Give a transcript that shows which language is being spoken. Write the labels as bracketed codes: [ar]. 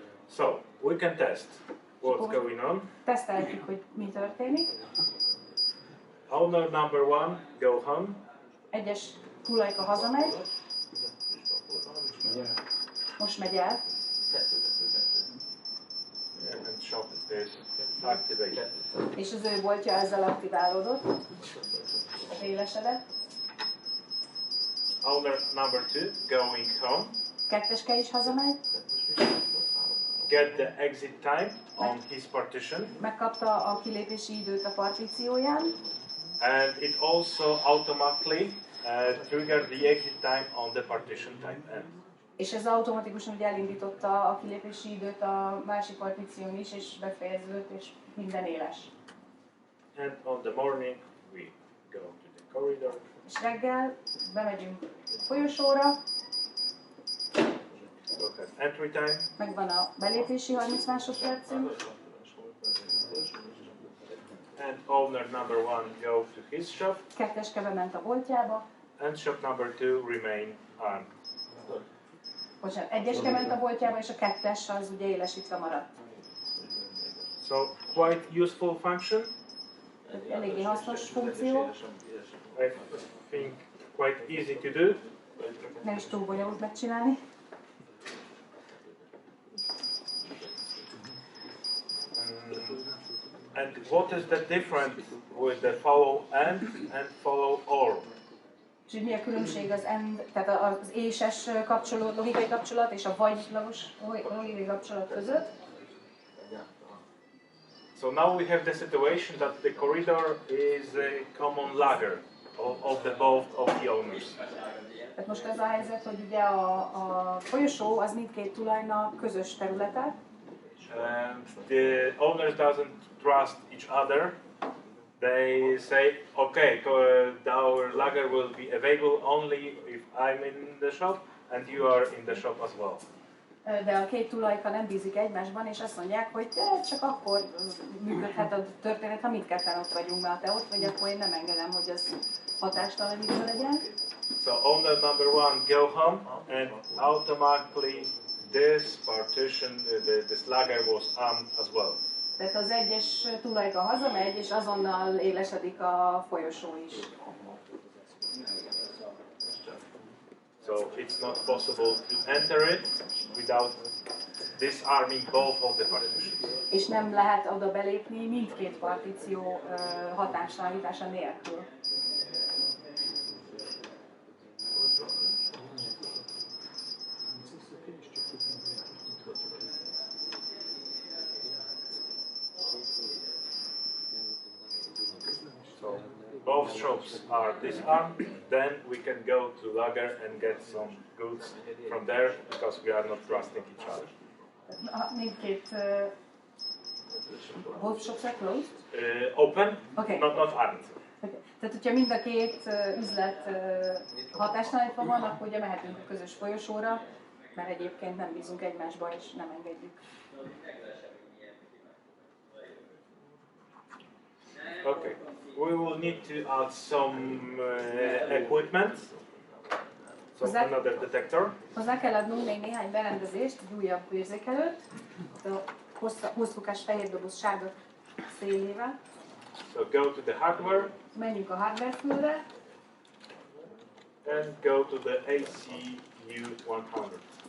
[en] So we can test what's going on. [hu] Teszteljük, hogy mi történik. [en] Owner number 1, go home. [hu] 1-es tulajka hazamegy, most megy el, [en] And shop is activated. [hu] és az ő boltja ezzel aktiválódott, élesedett. [en] Owner number 2, going home. [hu] 2-eske is hazamegy, [en] Get the exit time on his partition. [hu] megkapta a kilépési időt a partícióján, [en] And it also automatically triggered the exit time on the partition type N. [hu] és ez automatikusan ugye elindította a kilépési időt a másik partíción is, és befejeződött, és minden éles. [en] And on the morning we go to the corridor. [hu] És reggel bemegyünk folyosóra, [en] Look at entry time. [hu] megvan a belépési 30 másodpercünk, [en] And owner number 1 go to his shop. [hu] 2-eske bement a boltjába, [en] And shop number 2 remain armed. [hu] Bocsánat, 1-es kement a boltjába, és a 2-es az ugye élesítve maradt. [en] So quite useful function. [hu] Eléggé hasznos funkció, [en] I think quite easy to do. [hu] nem is túl bonyolult megcsinálni. [en] And what is the difference with the follow and follow or? [hu] És így mi a különbség az AND, tehát az és-es kapcsolód, logikai kapcsolat és a vagy-lagos logikai kapcsolat között? [en] So now we have the situation that the corridor is a common lagger of the both of the owners. [hu] Tehát most az a helyzet, hogy ugye a folyosó az mindkét tulajnak közös területe. [en] The owners doesn't trust each other. They say, okay, our lager will be available only if I'm in the shop and you are in the shop as well. [hu] De a két tulajka nem bízik egymásban, és azt mondják, hogy csak akkor működhet a történet, ha mindketten ott vagyunk, mert ha te ott vagy, akkor én nem engedem, hogy az hatástalanítva legyen. [en] So owner number one go home and automatically this partition, this lager was armed as well. [hu] Tehát az egyes tulajka hazamegy, és azonnal élesedik a folyosó is. [en] So it's not possible to enter it without disarming both of the partitions. [hu] És nem lehet oda belépni mindkét partíció hatástalanítása nélkül. [en] Both shops are disarmed, then we can go to lager and get some goods from there because we are not trusting each other. [hu] Mindkét [en] both shops are closed? Open, Okay. not armed. Okay. [hu] Tehát, hogyha mind a két üzlet hatástalanítva van, akkor ugye mehetünk a közös folyosóra, mert egyébként nem bízunk egymásba és nem engedjük. [en] Okay, we will need to add some equipment, so another detector. [hu] Hozzá kell adnunk még néhány berendezést, egy újabb érzékelőt, a hosszúkás fehér doboz sárga szélével. [en] So go to the hardware [hu] Menjünk a hardware fülre, [en] and go to the ACU 100.